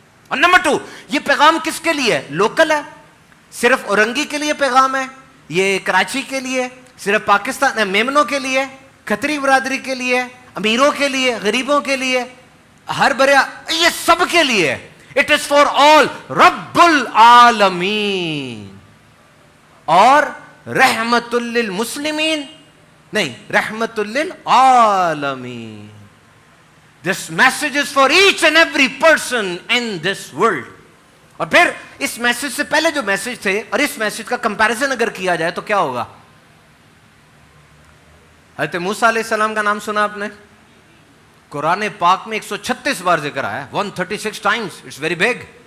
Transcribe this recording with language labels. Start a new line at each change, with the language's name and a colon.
Urdu: اور نمبر 2, یہ پیغام کس کے لیے ہے؟ لوکل ہے, صرف اورنگی کے لیے پیغام ہے, یہ کراچی کے لیے, صرف پاکستان میمنوں کے لیے, کھتری برادری کے لیے, امیروں کے لیے, غریبوں کے لیے, ہر بریا, یہ سب کے لیے.
English: It is for all, رب العالمین.
Urdu: اور رحمت للمسلمین نہیں, رحمت للعالمین.
English: This message is for each and every person in this world.
Urdu: اور پھر اس میسج سے پہلے جو میسج تھے اور اس میسج کا کمپیریزن اگر کیا جائے تو کیا ہوگا؟ حضرت موسیٰ علیہ السلام کا نام سنا آپ نے؟ قرآن پاک میں 136 بار ذکر آیا ہے,
English: 136 times. It's very big.